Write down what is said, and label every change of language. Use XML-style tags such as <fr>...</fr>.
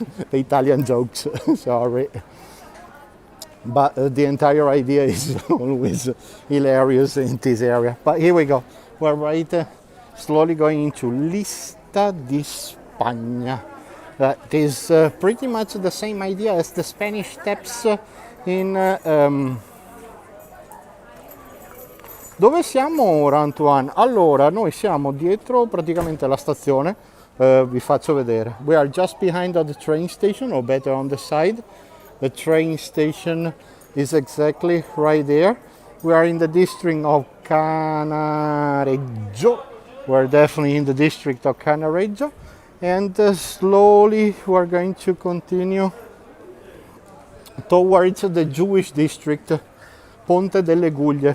<en>The Italian jokes, sorry. But the entire idea is always hilarious in this area. But here we go. We're right slowly going into Lista di Spagna. That is pretty much the same idea as the Spanish Steps in...</en> <it>Dove siamo ora, Antoine? Allora, noi siamo dietro praticamente la stazione, vi faccio vedere.</it> <en>We are just behind the train station, or better on the side. The train station is exactly right there. We are in the district of Cannaregio. We're definitely in the district of Cannaregio. And slowly we're going to continue towards the Jewish district, Ponte delle Guglie.</en>